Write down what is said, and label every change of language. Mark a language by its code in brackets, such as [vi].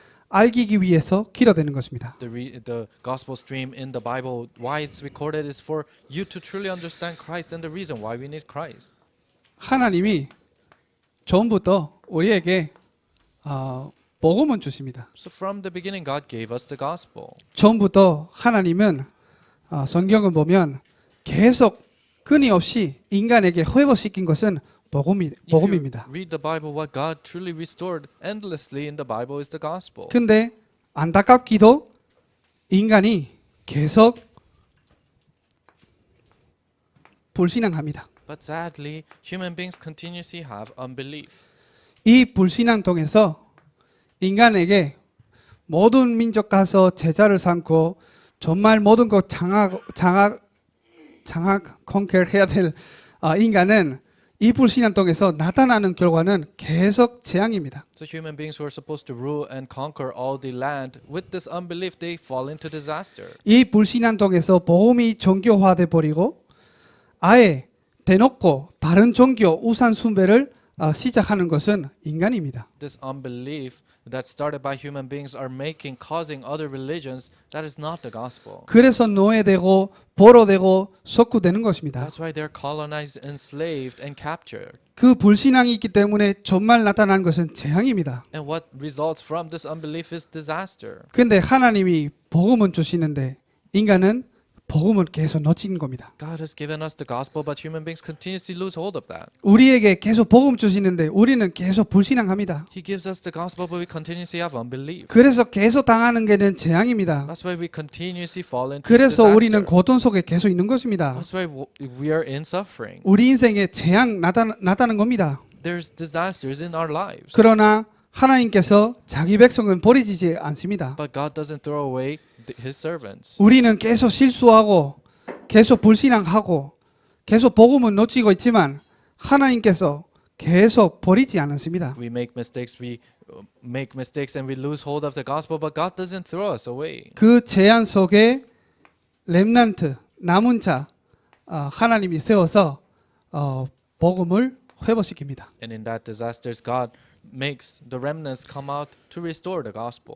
[ko] 알기 위해서 기록되는 것입니다. [en] The gospel stream in the Bible, why it's recorded is for you to truly understand Christ and the reason why we need Christ. [ko] 하나님이 처음부터 우리에게 복음을 주십니다. [en] So from the beginning, God gave us the gospel. [ko] 처음부터 하나님은 성경을 보면 계속 끊임없이 인간에게 회복시킨 것은 [en] If [ko] 복음입니다. [en] you read the Bible, what God truly restored endlessly in the Bible is the gospel. [ko] 근데 안타깝게도 인간이 계속 불신앙합니다. [en] But sadly, human beings continuously have unbelief. [ko] 이 불신앙 통해서 인간에게 모든 민족 가서 제자를 삼고 정말 모든 것 장악 컨quer해야 될 인간은 이 불신앙 통해서 나타나는 결과는 계속 재앙입니다. [en] So human beings who are supposed to rule and conquer all the land, with this unbelief, they fall into disaster. [ko] 이 불신앙 통해서 복음이 종교화돼 버리고 아예 대놓고 다른 종교 우상 숭배를 시작하는 것은 인간입니다. [en] This unbelief that started by human beings are causing other religions. That is not the gospel. [ko] 그래서 노예되고 포로되고 속구되는 것입니다. [en] That's why they're colonized, enslaved, and captured. [ko] 그 불신앙이 있기 때문에 정말 나타나는 것은 재앙입니다. [en] And what results from this unbelief is disaster. [ko] 그런데 하나님이 복음을 주시는데 인간은 복음을 계속 놓치는 겁니다. [en] God has given us the gospel, but human beings continuously lose hold of that. [ko] 우리에게 계속 복음 주시는데 우리는 계속 불신앙합니다. [en] He gives us the gospel, but we continuously have unbelief. [ko] 그래서 계속 당하는 게는 재앙입니다. [en] That's why we continuously fall into [ko] 그래서 우리는 [en] disaster. [ko] 고통 속에 계속 있는 것입니다. [en] That's why we are in suffering. [ko] 우리 인생에 재앙 나타나는 겁니다. [en] There's disasters in our lives. [ko] 그러나 하나님께서 자기 백성은 버리지 않습니다. [en] But God doesn't throw away His servants. [ko] 우리는 계속 실수하고 계속 불신앙하고 계속 복음을 놓치고 있지만 하나님께서 계속 버리지 않습니다. [en] We make mistakes and we lose hold of the gospel, but God doesn't throw us away. [ko] 그 재앙 속에 렘넌트 남은 자 하나님이 세워서 복음을 회복시킵니다. [en] And in that disasters, God makes the remnants come out to restore the gospel.